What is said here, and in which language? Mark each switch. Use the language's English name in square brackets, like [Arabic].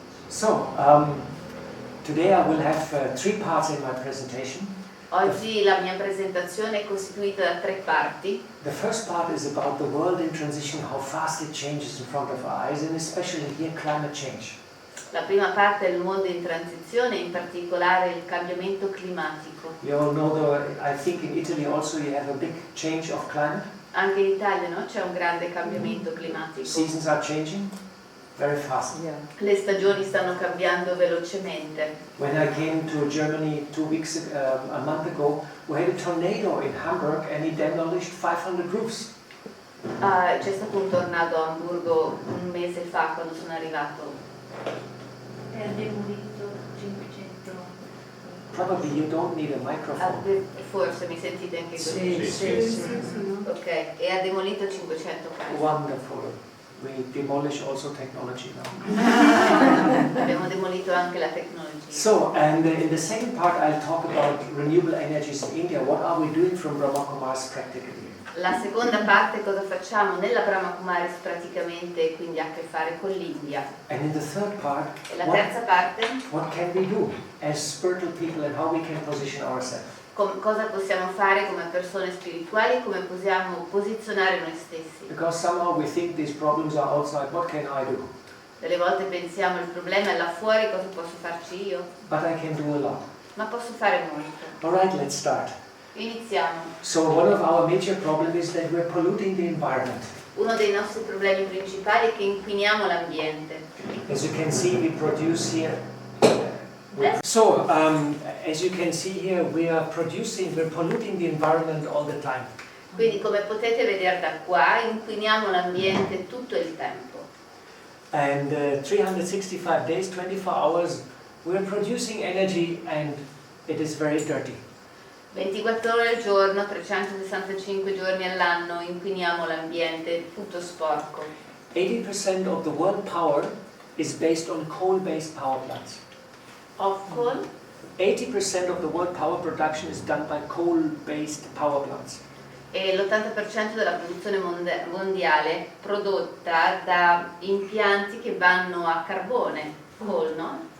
[English] So, today I will have 3 parts in my presentation. [Italian] Oggi la mia presentazione è costituita da 3 parti. [English] The first part is about the world in transition, how fast it changes in front of our eyes, and especially here climate change. [Italian] La prima parte è il mondo in transizione, in particolare il cambiamento climatico. [English] You all know I think in Italy also you have a big change of climate. [Italian] Anche in Italia, no? C'è un grande cambiamento climatico. [English] Seasons are changing very fast. Yeah. [Italian] Le stagioni stanno cambiando velocemente. [English] When I came to Germany a month ago, we had a tornado in Hamburg and it demolished 500 roofs. [Italian] C'è stato un tornado a Amburgo un mese fa quando sono arrivato. E ha demolito 500. [English] Probably you don't need a microphone. [Italian] Forse mi sentite anche così? Sì. Ok, e ha demolito 500 case. [English] Wonderful. We demolish also technology now. [Italian] Abbiamo demolito anche la tecnologia. [English] So, and in the second part I'll talk about renewable energies in India. What are we doing from Brahma Kumaris practically? [Italian] La seconda parte, cosa facciamo nella Brahma Kumaris praticamente, quindi ha a che fare con l'India. [English] And in the third part, [Italian] E la terza parte, [English] what can we do as spiritual people and how we can position ourselves? [Italian] cosa possiamo fare come persone spirituali, come possiamo posizionare noi stessi. [English] Because somehow we think these problems are outside, what can I do? [Italian] Delle volte pensiamo il problema è là fuori, cosa posso farci io? [English] But I can do a lot. [Italian] Ma posso fare molto. [English] Alright, let's start. [Italian] Iniziamo. [English] So one of our major problems is that we're polluting the environment. [Italian] Uno dei nostri problemi principali è che inquiniamo l'ambiente. [English] As you can see, we produce here. So, as you can see here, we're polluting the environment all the time. [Italian] Quindi come potete vedere da qua, inquiniamo l'ambiente tutto il tempo. [English] And 365 days, 24 hours, we're producing energy and it is very dirty. [Italian] 24 ore al giorno, 365 giorni all'anno, inquiniamo l'ambiente, tutto sporco. [English] 80% of the world power is based on coal-based power plants. Of coal? 80% of the world power production is done by coal-based power plants. [Italian] E l'80% della produzione mondiale prodotta da impianti che vanno a carbone, coal, no?